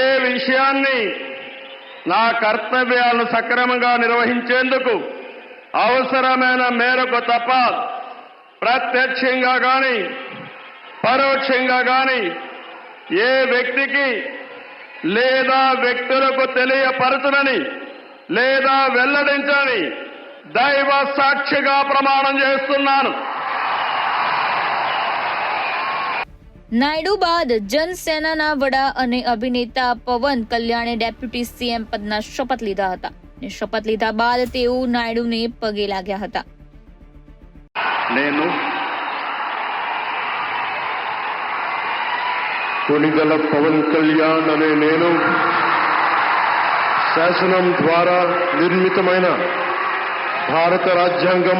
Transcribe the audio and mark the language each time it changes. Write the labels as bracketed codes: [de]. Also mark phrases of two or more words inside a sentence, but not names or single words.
[te] విషయాన్ని నా కర్తవ్యాలను సక్రమంగా నిర్వహించేందుకు అవసరమైన మేరకు తప్ప ప్రత్యక్షంగా గాని, పరోక్షంగా గాని ఏ వ్యక్తికి లేదా వ్యక్తులకు తెలియపరచునని లేదా వెల్లడించని దైవ సాక్షిగా ప్రమాణం చేస్తున్నాను. [gu] નાયડુ બાદ જનસેનાના વડા અને અભિનેતા પવન કલ્યાણે [en] deputy CM [gu] પદના શપથ લીધા હતા અને શપથ લીધા બાદ તેઓ નાયડુને પગે લાગ્યા હતા. [te] నేను కొణిదెల పవన్ కళ్యాణ్ అనే నేను శాసనం ద్వారా నిర్మితమైన భారత రాజ్యాంగం